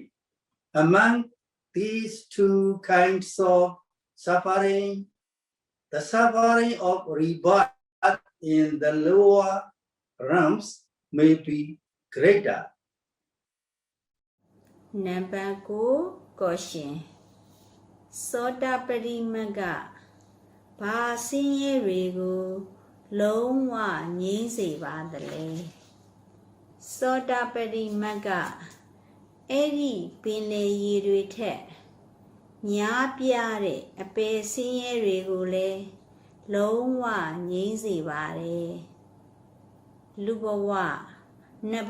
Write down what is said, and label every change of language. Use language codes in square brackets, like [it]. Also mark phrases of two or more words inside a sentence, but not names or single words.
[en] Among these 2 kinds of suffering, the suffering of rebirth in the lower realms may be greater. Number 9 question. [my] Sotapatti Magga ဘာဆင်းရဲတွေကိုလုံးဝငြိမ်းစေပါသလဲ Sotapatti Magga အဲ့ဒီပင်လယ်ရေတွေထက် များပြားတဲ့အပယ်ဆင်းရဲတွေကိုလည်းလုံးဝငြိမ်းစေပါတယ်လူဘဝနတ်ဘ